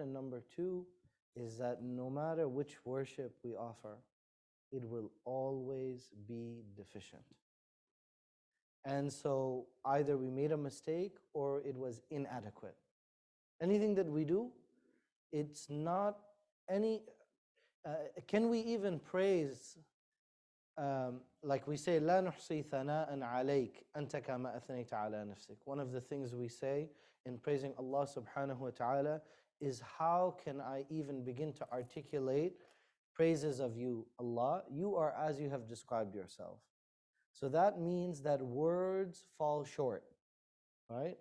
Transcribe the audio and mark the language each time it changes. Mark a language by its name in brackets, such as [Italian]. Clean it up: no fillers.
[English] And number two is that no matter which worship we offer, it will always be deficient. And so either we made a mistake or it was inadequate. Anything that we do, it's not any. Can we even praise? Like we say, [Arabic] لا نحصي ثناء عليك أنت كما أثنيت على نفسك. [English] One of the things we say in praising Allah subhanahu wa ta'ala is, how can I even begin to articulate praises of you, Allah? You are as you have described yourself. So that means that words fall short, right?